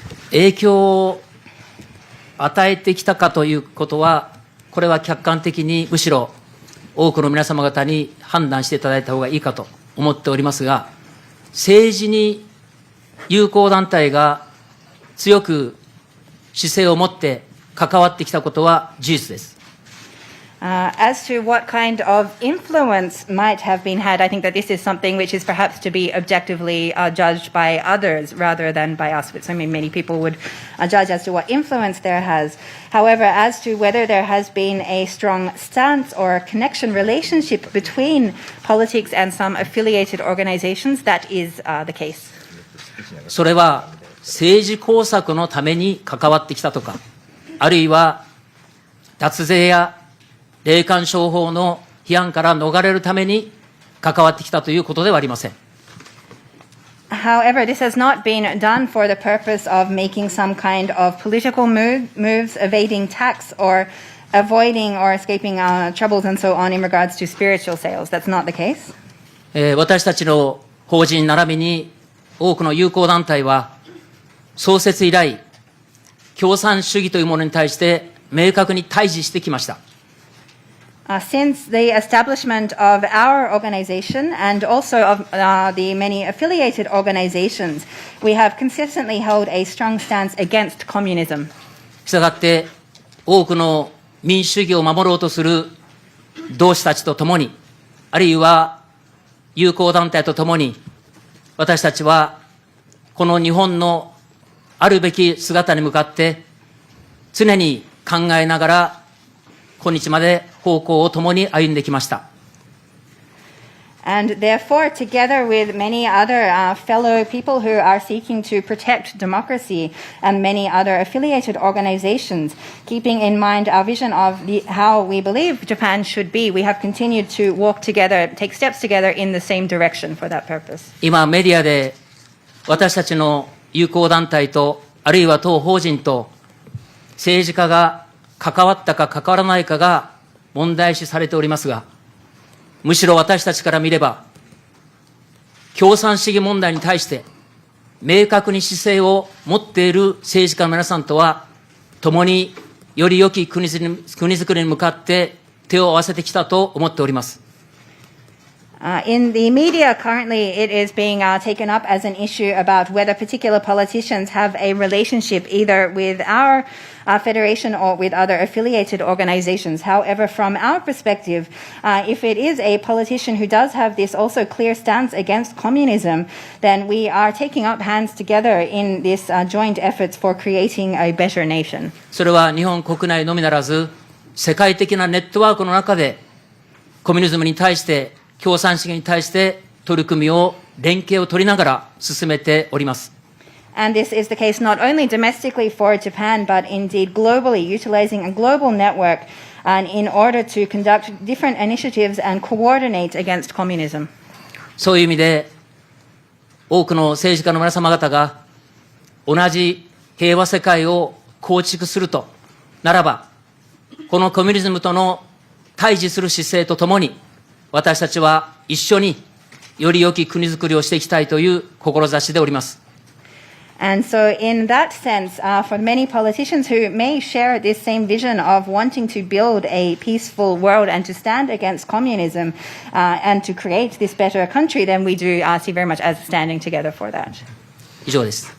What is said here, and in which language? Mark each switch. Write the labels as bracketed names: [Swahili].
[Japanese] 影響を与えてきたかということは、これは客観的にむしろ多くの皆様方に判断していただいた方がいいかと思っておりますが、政治に友好団体が強く姿勢を持って関わってきたことは事実です。 [English] As to what kind of influence might have been had, I think that this is something which is perhaps to be objectively judged by others rather than by us, which I mean many people would judge as to what influence there has. However, as to whether there has been a strong stance or a connection relationship between politics and some affiliated organizations, that is the case. [Japanese] それは政治工作のために関わってきたとか、あるいは脱税や霊感商法の批判から逃れるために関わってきたということではありません。 [English] However, this has not been done for the purpose of making some kind of political moves, evading tax, or avoiding or escaping troubles and so on in regards to spiritual sales. That's not the case. [Japanese] 私たちの法人並びに多くの友好団体は創設以来、共産主義というものに対して明確に対峙してきました。 [English] Since the establishment of our organization and also of the many affiliated organizations, we have consistently held a strong stance against communism. [Japanese] したがって多くの民主主義を守ろうとする同志たちと共に、あるいは友好団体と共に、私たちはこの日本のあるべき姿に向かって常に考えながら今日まで方向を共に歩んできました。 [English] And therefore, together with many other fellow people who are seeking to protect democracy and many other affiliated organizations, keeping in mind our vision of how we believe Japan should be, we have continued to walk together, take steps together in the same direction for that purpose. [Japanese] 今メディアで私たちの友好団体とあるいは当法人と政治家が関わったか関わらないかが問題視されておりますが、むしろ私たちから見れば、共産主義問題に対して明確に姿勢を持っている政治家の皆さんとは、共により良き国づくりに向かって手を合わせてきたと思っております。 [English] In the media, currently it is being taken up as an issue about whether particular politicians have a relationship either with our federation or with other affiliated organizations. However, from our perspective, if it is a politician who does have this also clear stance against communism, then we are taking up hands together in this joint efforts for creating a better nation. [Japanese] それは日本国内のみならず、世界的なネットワークの中で、コミュニズムに対して、共産主義に対して取り組みを、連携を取りながら進めております。 [English] And this is the case not only domestically for Japan, but indeed globally, utilizing a global network in order to conduct different initiatives and coordinate against communism. [Japanese] そういう意味で、多くの政治家の皆様方が、同じ平和世界を構築するとならば、このコミュニズムとの対峙する姿勢とともに、私たちは一緒により良き国づくりをしていきたいという志でおります。 [English] And so in that sense, for many politicians who may share this same vision of wanting to build a peaceful world and to stand against communism and to create this better country, then we do see very much as standing together for that. [Japanese] 以上です。